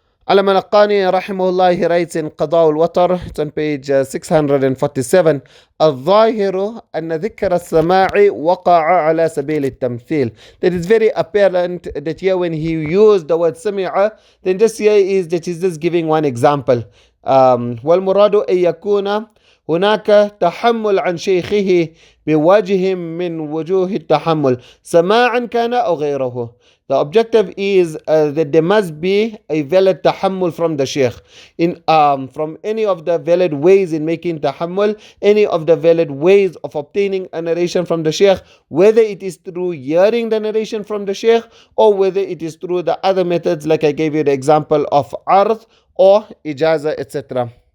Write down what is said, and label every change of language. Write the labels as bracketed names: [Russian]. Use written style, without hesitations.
[English] Al-Malaqani rahimahullah, he writes in Qada al-Watar, it's on page 647, [Arabic] الظاهر أن ذكر السماع وقع على سبيل التمثيل. [English] That is very apparent that here when he used the word sami'a, then this here is that he's just giving one example. [Arabic] والمراد أن يكون هناك تحمل عن شيخه بوجه من وجوه التحمل سماعا كان أو غيره. [English] The objective is that there must be a valid tahammul from the sheikh, in from any of the valid ways in making tahammul, any of the valid ways of obtaining a narration from the sheikh, whether it is through hearing the narration from the sheikh, or whether it is through the other methods like I gave you the example of ard or ijazah, etc.